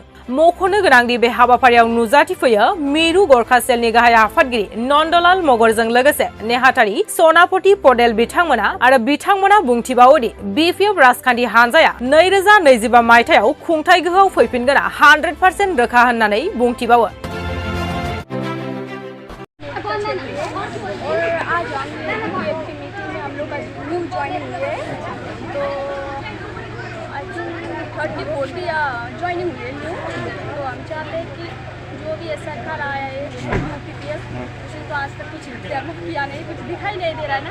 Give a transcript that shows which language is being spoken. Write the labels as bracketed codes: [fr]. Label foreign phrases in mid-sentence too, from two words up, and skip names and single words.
[brx] मख'नो गोनांदि बे हाबाफारियाव नुजाथिफैयो मिरु गरखा सेलनि गाहाय आफादगिरि नन्दलाल मगरजों लोगोसे नेहाथारि सनापति पटेल बिथांमोना आरो बिथांमोना बुंथिबावोदि बिपिएफ राजखान्थि हानजाया 2025 मायथाइयाव खुंथाय गोहोआव फैफिनगोना 100% रोखा होननानै बुंथिबावो। [hi] ज्वाइनिंग हुई है न्यू, तो हम चाहते हैं कि जो भी सरकार आया है पीपीएफ उसने तो आज तक कुछ डेवलप किया नहीं, कुछ दिखाई नहीं दे रहा है ना।